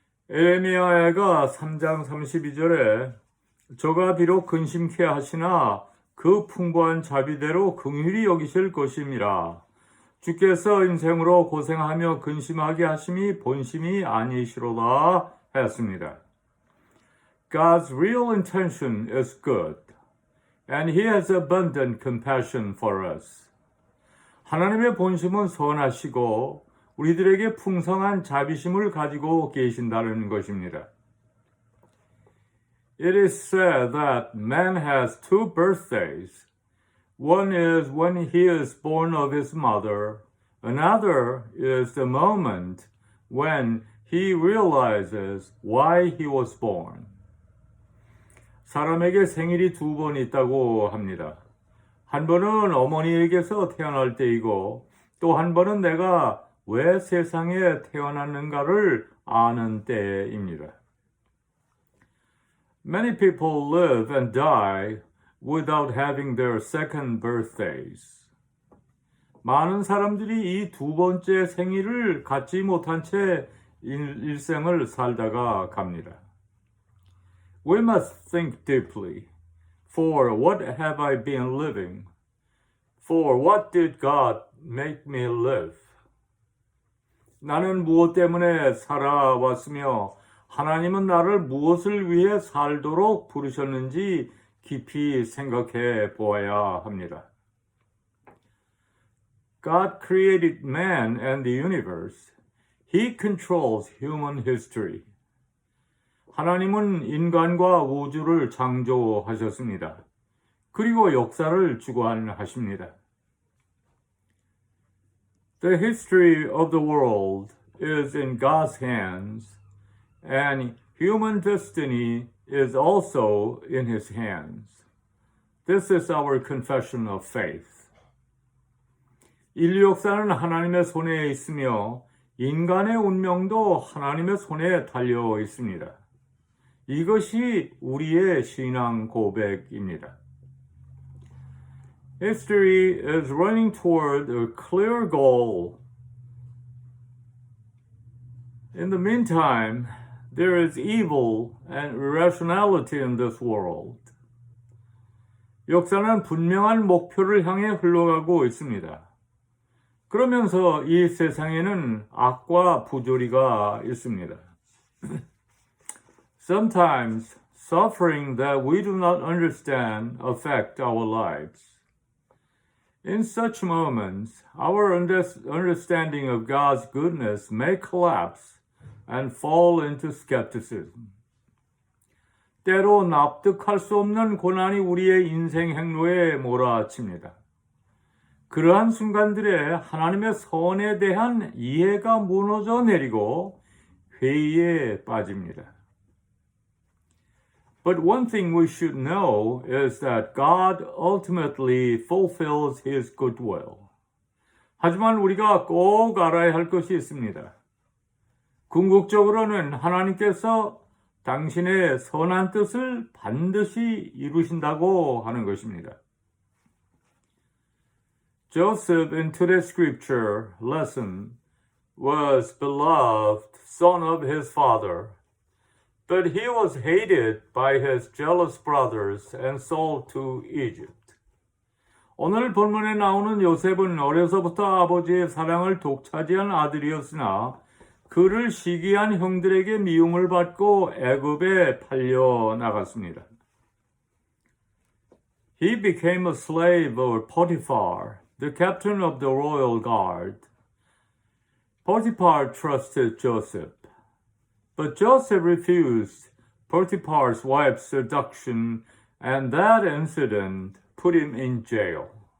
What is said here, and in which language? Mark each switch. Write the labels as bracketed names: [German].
[Korean] 에레미야가 3장 32절에 저가 비록 근심케 하시나 그 풍부한 자비대로 긍휼히 여기실 것임이라. 주께서 인생으로 고생하며 근심하게 하심이 본심이 아니시로다 했습니다. [English] God's real intention is good, and He has abundant compassion for us. [Korean] 하나님의 본심은 선하시고 우리들에게 풍성한 자비심을 가지고 계신다는 것입니다. [English] It is said that man has two birthdays. One is when he is born of his mother. Another is the moment when he realizes why he was born. [Korean] 사람에게 생일이 두 번 있다고 합니다. 한 번은 어머니에게서 태어날 때이고 또 한 번은 내가 왜 세상에 태어났는가를 아는 때입니다. [English] Many people live and die without having their second birthdays. [Korean] 많은 사람들이 이 두 번째 생일을 갖지 못한 채 일생을 살다가 갑니다. [English] We must think deeply. For what have I been living? For what did God make me live? [Korean] 나는 무엇 때문에 살아왔으며 하나님은 나를 무엇을 위해 살도록 부르셨는지 깊이 생각해 보아야 합니다. [English] God created man and the universe. He controls human history. [Korean] 하나님은 인간과 우주를 창조하셨습니다. 그리고 역사를 주관하십니다. [English] The history of the world is in God's hands, and human destiny is also in His hands. This is our confession of faith. [Korean] 인류 역사는 하나님의 손에 있으며 인간의 운명도 하나님의 손에 달려 있습니다. 이것이 우리의 신앙 고백입니다. [English] History is running toward a clear goal. In the meantime, there is evil and irrationality in this world. [Korean] 역사는 분명한 목표를 향해 흘러가고 있습니다. 그러면서 이 세상에는 악과 부조리가 있습니다. [English] Sometimes suffering that we do not understand affect our lives. In such moments, our understanding of God's goodness may collapse and fall into skepticism. [Korean] 때로 납득할 수 없는 고난이 우리의 인생 행로에 몰아칩니다. 그러한 순간들에 하나님의 선에 대한 이해가 무너져 내리고 회의에 빠집니다. [English] But one thing we should know is that God ultimately fulfills His good will. [Korean] 하지만 우리가 꼭 알아야 할 것이 있습니다. 궁극적으로는 하나님께서 당신의 선한 뜻을 반드시 이루신다고 하는 것입니다. [English] Joseph in today's scripture lesson was beloved son of his father, but he was hated by his jealous brothers and sold to Egypt. [Korean] 오늘 본문에 나오는 요셉은 어려서부터 아버지의 사랑을 독차지한 아들이었으나 그를 시기한 형들에게 미움을 받고 애굽에 팔려 나갔습니다. [English] He became a slave of Potiphar, the captain of the royal guard. Potiphar trusted Joseph, but Joseph refused Potiphar's wife's seduction, and that incident put him in jail.